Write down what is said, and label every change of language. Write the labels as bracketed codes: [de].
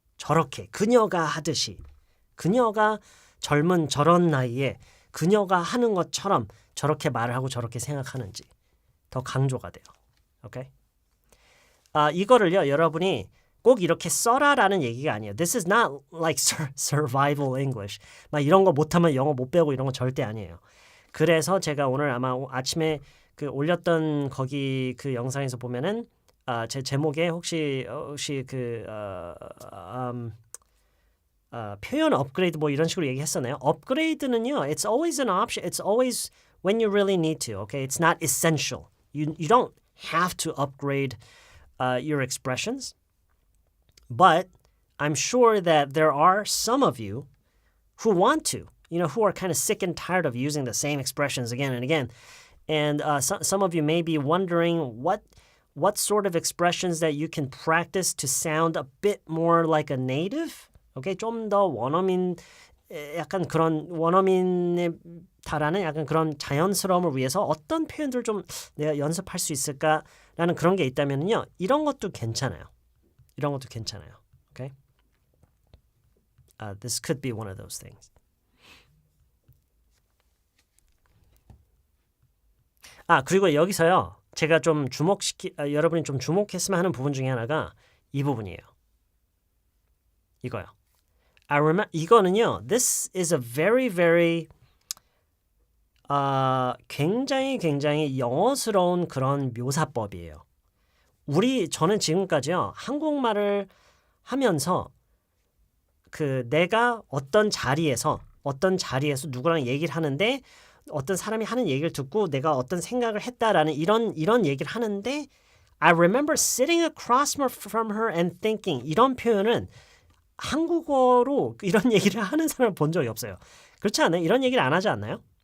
[ko] 저렇게 그녀가 하듯이, 그녀가 젊은 저런 나이에 그녀가 하는 것처럼 저렇게 말을 하고 저렇게 생각하는지 더 강조가 돼요. 오케이? 이거를요, 여러분이 꼭 이렇게 써라라는 얘기가 아니에요. [en] This is not like survival English. [ko] 막 이런 거 못하면 영어 못 배우고 이런 거 절대 아니에요. 그래서 제가 오늘 아마 아침에 그 올렸던 거기 그 영상에서 보면은 제 제목에 혹시 그 표현 업그레이드 뭐 이런 식으로 얘기했었나요? 업그레이드는요, [en] it's always an option. It's always when you really need to. Okay, it's not essential. You don't have to upgrade your expressions, but I'm sure that there are some of you who want to. You know, who are kind of sick and tired of using the same expressions again and again. And some of you may be wondering what sort of expressions that you can practice to sound a bit more like a native. [ko] Okay, 좀 더 원어민 약간 그런 원어민에 달하는 약간 그런 자연스러움을 위해서 어떤 표현들 좀 내가 연습할 수 있을까라는 그런 게 있다면요, 이런 것도 괜찮아요. 이런 것도 괜찮아요. [en] Okay, this could be one of those things. [ko] 그리고 여기서요, 제가 좀 여러분이 좀 주목했으면 하는 부분 중에 하나가 이 부분이에요. 이거요. 이거는요, [en] this is a very, very [ko] 굉장히 영어스러운 그런 묘사법이에요. 저는 지금까지요, 한국말을 하면서 내가 어떤 자리에서 누구랑 얘기를 하는데 어떤 사람이 하는 얘기를 듣고 내가 어떤 생각을 했다라는 이런 얘기를 하는데 [en] I remember sitting across from her and thinking [ko] 이런 표현은 한국어로 이런 얘기를 하는 사람을 본 적이 없어요. 그렇지 않아요? 이런 얘기를 안 하지 않나요?